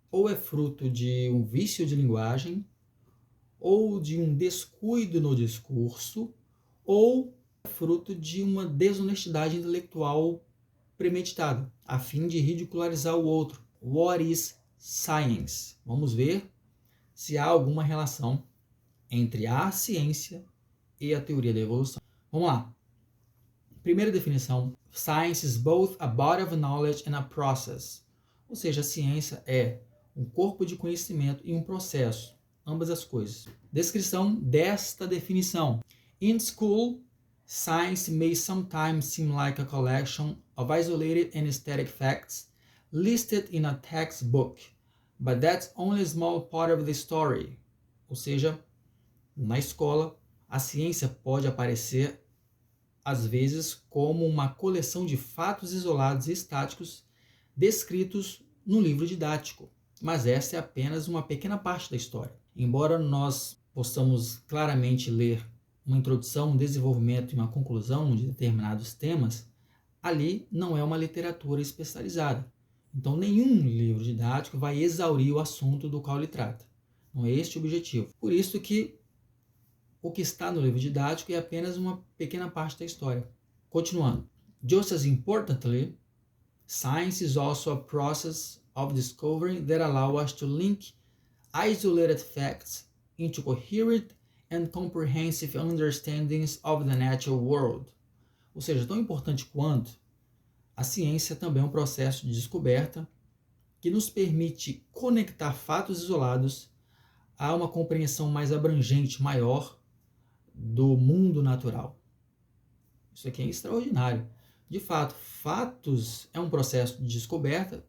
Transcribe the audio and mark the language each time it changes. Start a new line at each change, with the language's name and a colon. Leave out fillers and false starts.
Portuguese: Ou é fruto de um vício de linguagem, ou de um descuido no discurso, ou é fruto de uma desonestidade intelectual premeditada, a fim de ridicularizar o outro.
English: What is science?
Portuguese: Vamos ver se há alguma relação entre a ciência e a teoria da evolução. Vamos lá. Primeira definição.
English: Science is both a body of knowledge and a process.
Portuguese: Ou seja, a ciência é um corpo de conhecimento e um processo. Ambas as coisas. Descrição desta definição.
English: In school, science may sometimes seem like a collection of isolated and static facts listed in a textbook, but that's only a small part of the story.
Portuguese: Ou seja, na escola, a ciência pode aparecer, às vezes, como uma coleção de fatos isolados e estáticos descritos num livro didático. Mas essa é apenas uma pequena parte da história. Embora nós possamos claramente ler uma introdução, um desenvolvimento e uma conclusão de determinados temas, ali não é uma literatura especializada. Então, nenhum livro didático vai exaurir o assunto do qual ele trata. Não é este o objetivo. Por isso que o que está no livro didático é apenas uma pequena parte da história. Continuando.
English: Just as importantly, science is also a process of discovery that allows us to link isolated facts into coherent and comprehensive understandings of the natural world.
Portuguese: Ou seja, tão importante quanto, a ciência também é um processo de descoberta que nos permite conectar fatos isolados a uma compreensão mais abrangente, maior, do mundo natural. Isso aqui é extraordinário. De fato, fatos é um processo de descoberta.